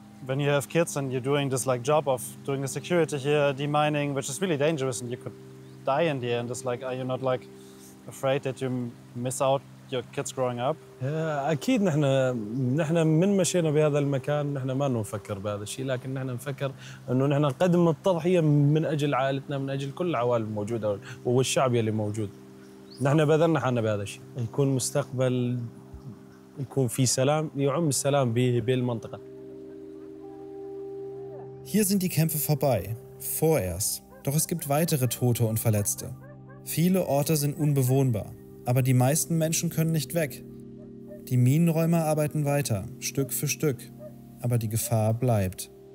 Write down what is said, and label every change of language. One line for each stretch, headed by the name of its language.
English: When you have kids and you're doing this like job of doing the security here, demining, which is really dangerous and you could die in the end, it's like, are you not like afraid that you miss out your kids growing up?
Arabic: أكيد نحن من مشينا بهذا المكان نحن ما نفكر بهذا الشيء، لكن نحن نفكر إنه نحن نقدم التضحية من أجل عائلتنا، من أجل كل العوائل الموجودة والشعب اللي موجود. نحن بذلنا حالنا بهذا الشيء، يكون مستقبل يكون في سلام، يعم السلام بالمنطقة.
German: Hier sind die Kämpfe vorbei, vorerst. Doch es gibt weitere Tote und Verletzte. Viele Orte sind unbewohnbar, aber die meisten Menschen können nicht weg. Die Minenräumer arbeiten weiter, Stück für Stück, aber die Gefahr bleibt.